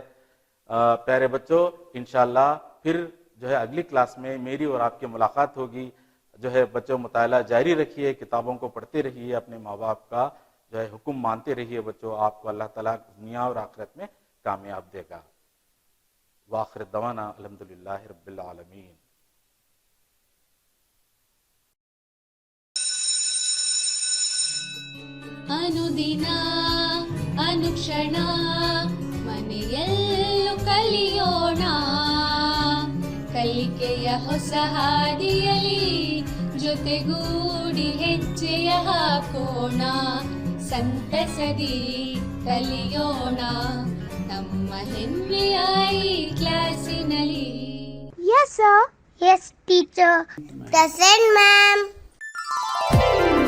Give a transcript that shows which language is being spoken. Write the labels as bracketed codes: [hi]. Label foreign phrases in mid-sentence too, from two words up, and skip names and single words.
[ur] پیارے بچوں انشاءاللہ پھر جو ہے اگلی کلاس میں میری اور آپ کی ملاقات ہوگی. جو ہے بچوں مطالعہ جاری رکھیے, کتابوں کو پڑھتے رہیے, اپنے ماں باپ کا جو ہے حکم مانتے رہیے بچوں. آپ کو اللہ تعالیٰ دنیا اور آخرت میں کامیاب دے گا. [ar] وآخر دعوانا الحمدللہ رب العالمین. [kn] ಅನುದಿನ ಅನುಕ್ಷಣ ಮನೆಯಲ್ಲೂ ಕಲಿಯೋಣ, ಕಲಿಕೆಯ ಹೊಸ ಹಾದಿಯಲಿ ಜೊತೆಗೂಡಿ ಹೆಜ್ಜೆಯ ಹಾಕೋಣ, ಸಂತಸದಿ ಕಲಿಯೋಣ ನಮ್ಮ ಹೆಮ್ಮೆಯ ಈ ಕ್ಲಾಸಿನಲ್ಲಿ. [en] Yes, sir. Yes, teacher. Present, ma'am.